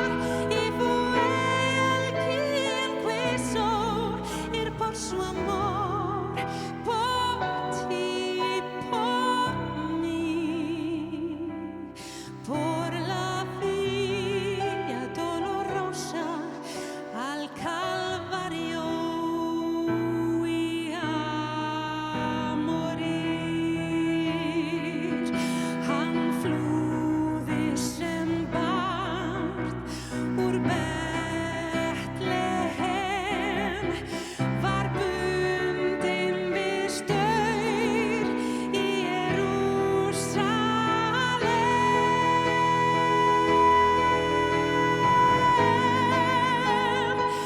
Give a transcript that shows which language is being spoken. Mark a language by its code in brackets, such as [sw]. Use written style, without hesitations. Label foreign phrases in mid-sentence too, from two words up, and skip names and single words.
[es] Y fue Él quien quiso ir por su amor, por ti y por mí. Por la Via Dolorosa al Calvario y a morir. [is] Hann flúði sem barn úr Betlehem, var bundinn við staur í Jerúsalem.